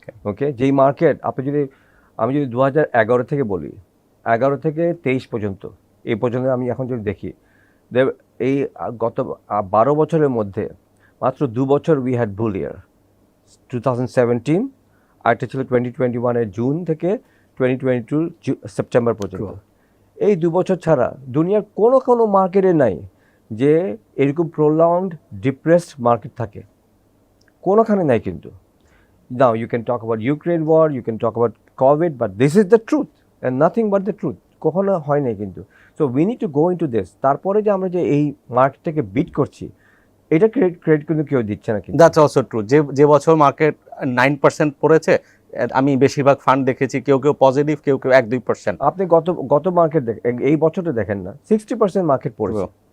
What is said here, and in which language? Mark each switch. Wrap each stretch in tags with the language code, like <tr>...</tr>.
<bn>ওকে, যেই মার্কেট আমি যদি 2011 থেকে বলি, 11 থেকে 23 পর্যন্ত, এই পর্যন্ত আমি এখন যদি দেখি, এই গত 12 বছরের মধ্যে মাত্র 2 বছর</bn> <en>we had bull year,</en> <bn>2017, আর এটা ছিল 2021 জুন থেকে 2022 সেপ্টেম্বর পর্যন্ত। এই 2 বছর ছাড়া দুনিয়ার কোনো মার্কেটে নাই যে এরকম প্রলংড ডিপ্রেসড মার্কেট থাকে, কোনোখানে নাই কিন্তু।</bn> <en>Now you can talk about Ukraine war, you can talk about COVID, but this is the truth and nothing but the truth.</en> <bn>কখনো হয় নাই কিন্তু।</bn> <en>So we need to go into this.</en> <bn>তারপরে যে আমরা যে এই মার্কেটটাকে বিট করছি, এটা ক্রেডিট কিন্তু কেউ দিচ্ছে না কিন্তু।</bn> <en>That's also true.</en> <bn>যে বছর মার্কেট 9% পড়েছে, আমি বেশিরভাগ ফান্ড দেখেছি কেউ পজিটিভ, কেউ 1-2%। আপনি গত মার্কেট দেখেন, এই বছরটা দেখেন না, 60% মার্কেট পড়েছে।</bn>